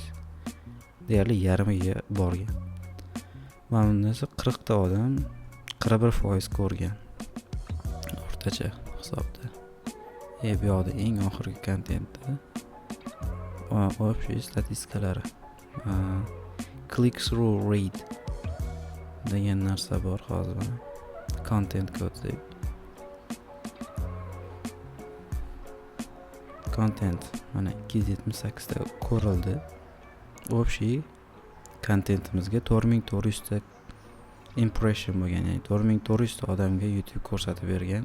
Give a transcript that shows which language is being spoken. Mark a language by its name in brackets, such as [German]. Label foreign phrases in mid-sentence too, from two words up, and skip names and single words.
[Uzbek] Deyarli yarmiga borgan. Mana bundasi 40 ta odam 41% ko'rgan. O'rtacha hisobda. Bu yoqda eng oxirgi kontentda общий statistikalari. [English] Click through rate [Uzbek] degan narsa bor hozir mana. [English] Content code. [Uzbek] Content mana 278 ta ko'rildi. Общий kontentimizga 4400 ta impression bo'lgan, ya'ni 4400 ta odamga YouTube ko'rsatib bergan.